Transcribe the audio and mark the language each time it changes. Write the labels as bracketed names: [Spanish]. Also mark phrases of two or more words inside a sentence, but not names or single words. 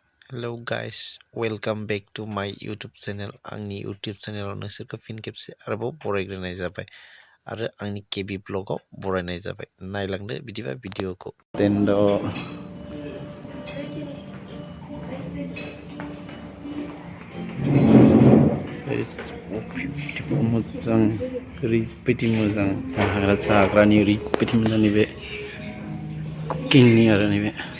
[English] Hello guys, welcome back to my YouTube channel. [Bodo] आंनि YouTube चेनेलाव नोंसोरखौ फिन खेबसे आरोबाव बरायग्रोनाय जाबाय आरो आंनि केबि ब्लगाव बरायनाय जाबाय। नायलांदो बिदिबा भिडिअखौ। टेन्ड' मोजां ओरैबायदि मोजां जाग्रानि ओरैबायदि मोजां नैबे कुकिंनि आरो नैबे